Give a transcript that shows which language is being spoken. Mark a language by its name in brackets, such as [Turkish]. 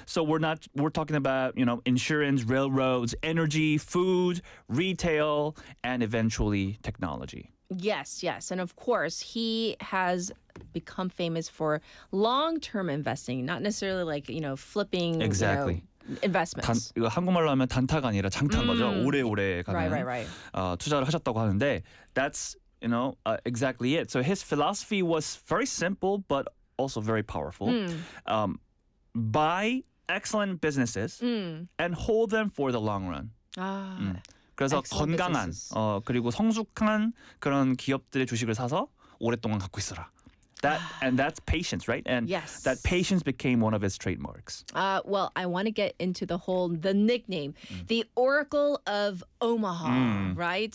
[English] So we're talking about, you know, insurance, railroads, energy, food, retail, and eventually technology. Yes, yes. And of course, he has become famous for long-term investing, not necessarily like, you know, flipping. Exactly. You know, investments. [Korean] 이거 한국말로 하면 단타가 아니라 장타인 거죠. 오래오래 가는 투자를 하셨다고 하는데 [English] that's you know, exactly it. So his philosophy was very simple, but also very powerful. Buy excellent businesses and hold them for the long run. [Korean] 그래서 건강한, 그리고 성숙한 그런 기업들의 주식을 사서 오랫동안 갖고 있어라. [English] That, and that's patience, right? And yes. That patience became one of his trademarks. Well, I want to get into the whole, the nickname, the Oracle of Omaha, right?